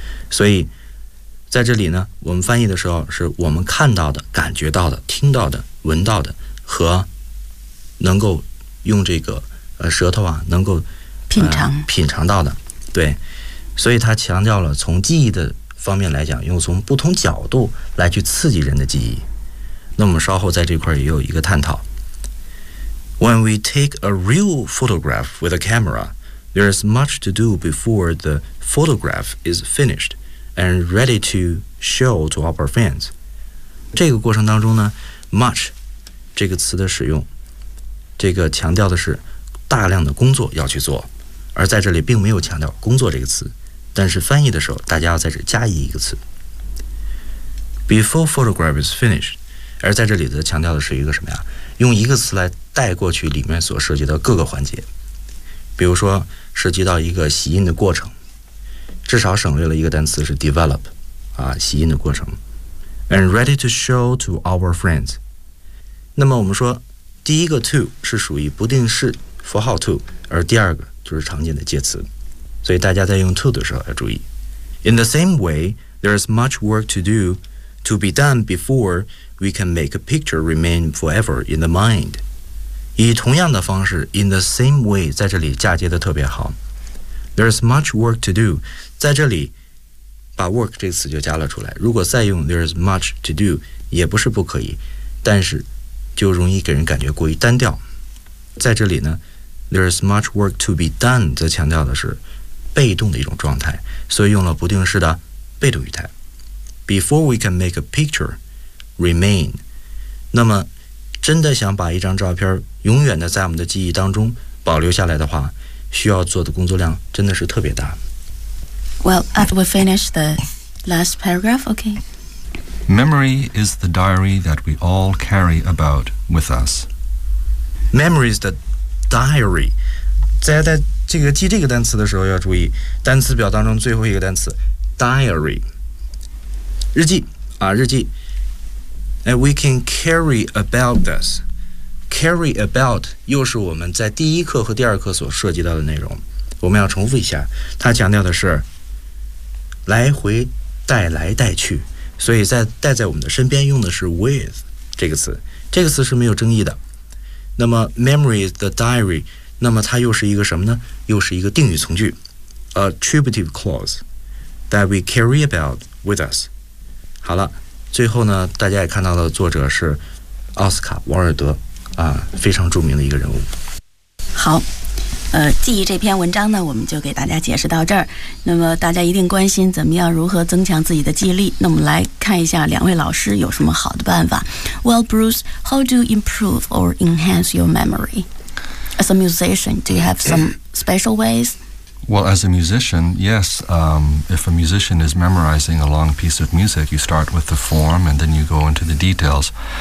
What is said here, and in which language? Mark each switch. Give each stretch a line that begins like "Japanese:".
Chinese: 所以在这里呢，我们翻译的时候是我们看到的、感觉到的、听到的、闻到的和能够用这个舌头啊能够品尝到的。对，所以他强调了从记忆的方面来讲，用从不同角度来去刺激人的记忆。那我们稍后在这块也有一个探讨。
English: When we take a real photograph with a camera, there is much to do before the photograph is finished and ready to show to our fans.
Chinese: 这个过程当中呢， much 这个词的使用，这个强调的是大量的工作要去做，而在这里并没有强调工作这个词，但是翻译的时候大家要在这加一个词
English: before photograph is finished。
Chinese: 而在这里的强调的是一个什么呀，用一个词来带过去里面所涉及到各个环节，比如说涉及到一个洗印的过程，至少省略了一个单词是 develop 啊，洗印的过程
English: and ready to show to our friends。
Chinese: 那么我们说第一个 to 是属于不定式符号 to， 而第二个就是常见的介词，所以大家在用 to 的时候要注意。
English: In the same way, there is much work to do to be done before we can make a picture remain forever in the mind。
Chinese: 以同样的方式
English: in the same way
Chinese: 在这里嫁接的特别好。
English: There is much work to do，
Chinese: 在这里把 work 这个词就加了出来，如果再用
English: there is much to do
Chinese: 也不是不可以，但是就容易给人感觉过于单调。在这里呢，
English: there is much work to be done
Chinese: 则强调的是被动的一种状态，所以用了不定式的被动语态。
English: Before we can make a picture remain，
Chinese: 那么真的想把一张照片永远的在我们的记忆当中保留下来的话，需要做的工作量真的是特别大。
English: Well, after we finish the last paragraph, okay. Memory is the diary that we all carry about with us. Memory is the diary.
Chinese: 在这个记这个单词的时候要注意，单词表当中最后一个单词 diary， 日记啊，日记。
English: And we can carry about this.
Chinese: Carry about 又是我们在第一课和第二课所涉及到的内容。我们要重复一下，它强调的是来回带来带去。所以在带在我们的身边用的是 with 这个词，这个词是没有争议的。那么
English: memory is the diary，
Chinese: 那么它又是一个什么呢？又是一个定语从句 attributive clause
English: that we carry about with us。
Chinese: 好了，最后呢大家也看到了作者是奥斯卡王尔德啊，非常著名的一个人物。好，记忆这篇文章呢我们就给大家解释到这儿。那么大家一定关心怎么样如何增强自己的记忆力，那我们来看一下两位老师有什么好的办法。
English: Well, Bruce, how do you improve or enhance your memory? As a musician, do you have some special ways? Well, as a musician, yes. If a musician is memorizing a long piece of music, you start with the form and then you go into the details.